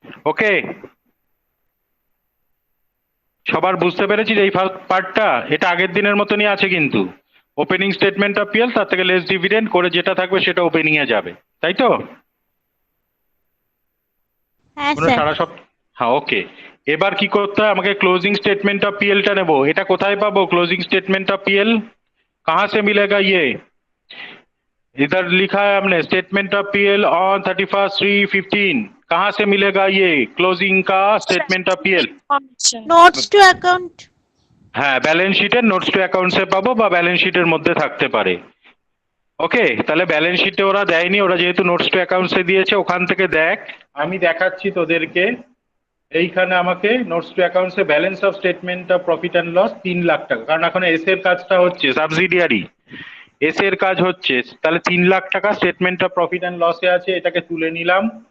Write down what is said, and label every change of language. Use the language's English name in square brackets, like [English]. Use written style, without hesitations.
[Bangla] ওকে, সবার বুঝতে পেরেছি যে এই পার্টটা এটা আগের দিনের মতনই আছে, কিন্তু ওপেনিং স্টেটমেন্ট অফ পিএল তার থেকে লেস ডিভিডেন্ড করে যেটা থাকবে সেটা ওপেনিং এ যাবে, তাই তো? হ্যাঁ কোনো স্যার। সারা সব, হ্যাঁ ওকে। এবার কি করতে হয়? আমাকে ক্লোজিং স্টেটমেंट ऑफ पीएल টা নেব। এটা কোথায় পাবো ক্লোজিং स्टेटमेंट ऑफ पीएल? [Hindi] कहाँ से मिलेगा ये? इधर लिखा है हमने स्टेटमेंट ऑफ पीएल ऑन 31/3/15। कहाँ से मिलेगा ये क्लोजिंग का statement of PL? [Bangla] Notes two account. হ্যাঁ, ব্যালেন্স শিটের নোটস টু অ্যাকাউন্টসে পাবো বা ব্যালেন্স শিটের মধ্যে থাকতে পারে। ওকে, তাহলে ব্যালেন্স শিটে ওরা দেয়নি, ওরা যেহেতু নোটস টু অ্যাকাউন্টসে দিয়েছে ওখান থেকে দেখ। আমি দেখাচ্ছি তোদেরকে, এইখানে আমাকে notes two অ্যাকাউন্টসে balance of statement of profit and loss 3 lakh টাকা, কারণ এখন এস এর কাজটা হচ্ছে সাবসিডিয়ারি, এস এর কাজ হচ্ছে, তাহলে 3 লাখ টাকা স্টেটমেন্ট অফ প্রফিট অ্যান্ড লসে আছে, এটাকে তুলে নিলাম।